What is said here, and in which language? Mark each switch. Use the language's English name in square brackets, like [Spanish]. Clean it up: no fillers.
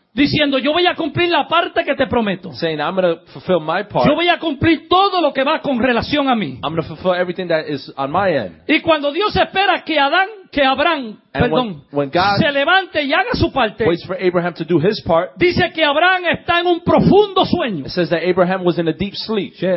[Spanish] Diciendo, yo voy a cumplir la parte que te prometo. [English] Saying, I'm going to fulfill my part. [Spanish] Yo voy a cumplir todo lo que va con relación a mí. [English] I'm going to fulfill everything that is on my end. [Spanish] Y cuando Dios espera que Adán, que Abraham, [English] and [Spanish] perdón, [English] when God [Spanish] se levante y haga su parte, [English] waits for Abraham to do his part, [Spanish] dice que Abraham está en un profundo sueño. [English] It says that Abraham was in a deep sleep.